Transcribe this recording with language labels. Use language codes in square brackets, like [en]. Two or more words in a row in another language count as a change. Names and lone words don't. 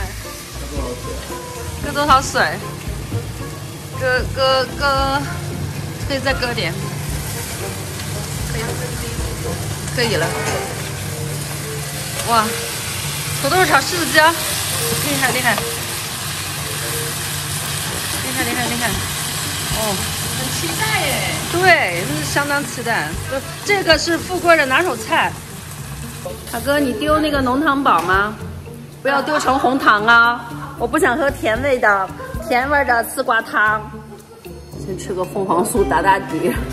[zh] 搁多少水？搁，可以再搁點。可以了。哇，土豆炒柿子椒，厲害！厲害！哦，很期待耶。對，這是相當期待。這個是富貴的拿手菜。大哥，你丟那個濃湯寶嗎？不要丟成紅糖啊！我不想喝甜味的絲瓜湯。先吃個鳳凰酥打底。